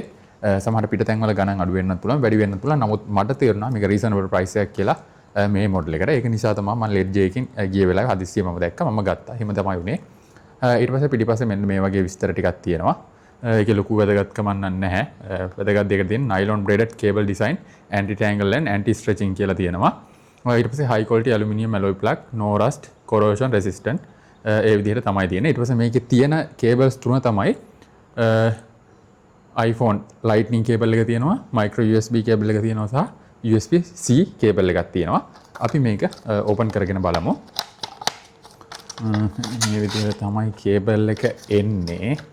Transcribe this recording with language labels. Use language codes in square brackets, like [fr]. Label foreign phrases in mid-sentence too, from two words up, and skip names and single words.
[si] සමහර පිටතැන් වල ගණන් අඩු වෙන්නත් පුළුවන් වැඩි වෙන්නත් පුළුවන්. නමුත් මට තේරුණා මේක [en] reasonable price [si] එකක් කියලා මේ model එකට. ඒක නිසා තමයි මම Lady J එකෙන් ගිය වෙලාවේ හදිස්සිය මම දැක්කා. මම ගත්තා. එහෙම තමයි උනේ. ඊට පස්සේ පිටිපස්සේ මෙන්න මේ වගේ විස්තර ටිකක් තියෙනවා. ඒකේ ලොකු වැදගත්කමක් නැහැ. වැදගත් දෙයකට තියෙන [en] nylon braided cable design, anti tangle and anti stretching [si] කියලා තියෙනවා. ඊට පස්සේ [en] high quality aluminium alloy plug, no rust, corrosion resistant [si] ඒ විදිහට තමයි තියෙන්නේ. ඊට පස්සේ මේකේ තියෙන cables තුන තමයි [en] iPhone lightning cable [si] එක තියෙනවා, [en] micro USB cable [si] එක තියෙනවා සහ [en] USB C cable [si] එකක් තියෙනවා. අපි මේක open කරගෙන බලමු. මේ විදිහට තමයි cable එක එන්නේ.